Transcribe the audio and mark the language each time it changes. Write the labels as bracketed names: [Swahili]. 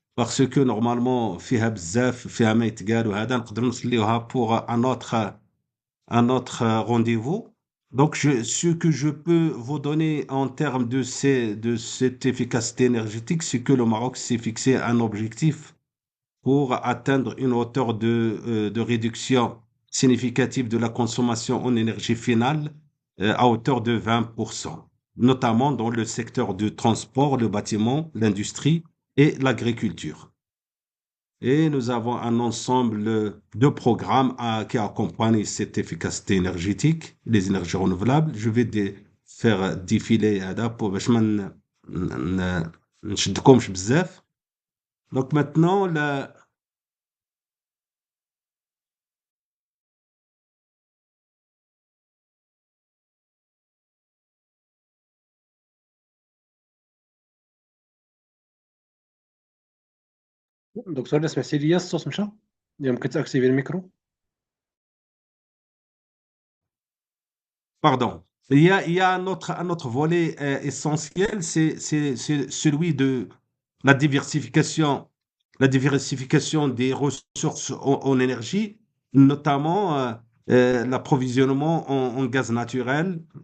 [French] Parce que normalement, [Arabic] فيها بزاف, فيها ما يتقال وهذا نقدر نخليوها [French] pour un autre rendez-vous. Donc, ce que je peux vous donner en termes de cette efficacité énergétique, c'est que le Maroc s'est fixé un objectif pour atteindre une hauteur de réduction significative de la consommation en énergie finale à hauteur de 20%, notamment dans le secteur du transport, le bâtiment, l'industrie et l'agriculture. Et nous avons un ensemble de programmes qui accompagnent cette efficacité énergétique, les énergies renouvelables. Je vais faire défiler [Arabic] هذا [French] pour [Arabic] باش ما نشدكمش بزاف. [French] Donc maintenant, [Arabic] دكتور لا سمعتي ليا الصوت مشى؟ يمكن تاكتيفي الميكرو. [French] pardon. Il y a un autre volet essentiel, c'est celui de la diversification, la diversification des ressources en énergie, notamment l'approvisionnement en gaz naturel,